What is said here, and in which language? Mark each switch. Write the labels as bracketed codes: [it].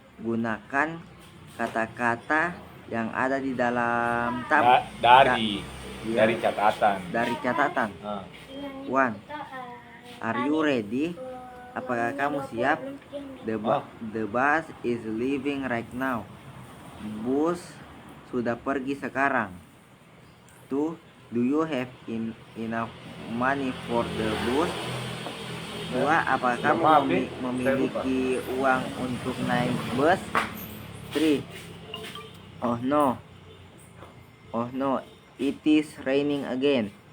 [id] Gunakan kata-kata yang ada di dalam tab. Dari catatan. Dari catatan. [en] 1. Are you ready? [id] Apakah kamu siap? [en] The bus is leaving right now. [id] Bus sudah pergi sekarang. 2. [en] Do you have enough money for the bus? 2. [id] Apakah kamu memiliki uang untuk naik bus? 3. [en] Oh no, it is raining again.